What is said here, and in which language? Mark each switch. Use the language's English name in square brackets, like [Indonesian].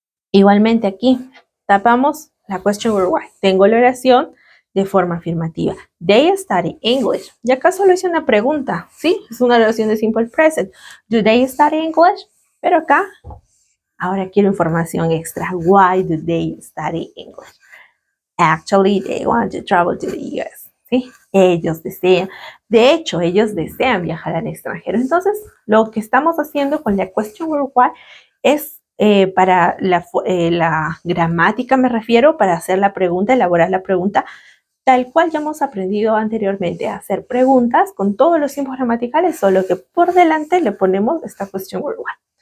[Spanish] Igualmente aquí tapamos la question word why. Tengo la oración de forma afirmativa. [English] They study English. [Spanish] Y acá solo hice una pregunta, ¿sí? Es una oración de simple present. [English] Do they study English? [Spanish] Pero acá, ahora quiero información extra. [English] Why do they study English? Actually, they want to travel to the US. [Spanish] ¿sí? Ellos desean. De hecho, ellos desean viajar al extranjero. Entonces, lo que estamos haciendo con la question word why es para la gramática, me refiero, para hacer la pregunta, elaborar la pregunta, tal cual ya hemos aprendido anteriormente a hacer preguntas con todos los tiempos gramaticales, solo que por delante le ponemos esta question word why.